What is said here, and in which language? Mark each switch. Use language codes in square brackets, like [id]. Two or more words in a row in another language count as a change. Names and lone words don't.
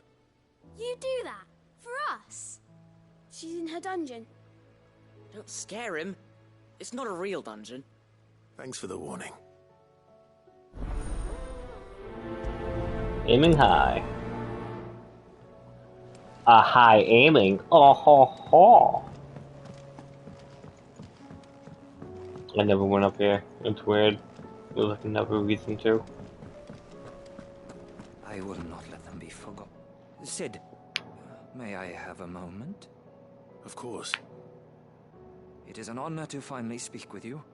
[en] You do that? For us? She's in her dungeon. Don't scare him. It's not a real dungeon. Thanks for the warning. Aiming high. A high aiming. Oh ho ho. I never went up here. It's weird. There's like another reason to. I will not let them be forgotten. Sid, may I have a moment? Of course. It is an honor to finally speak with you.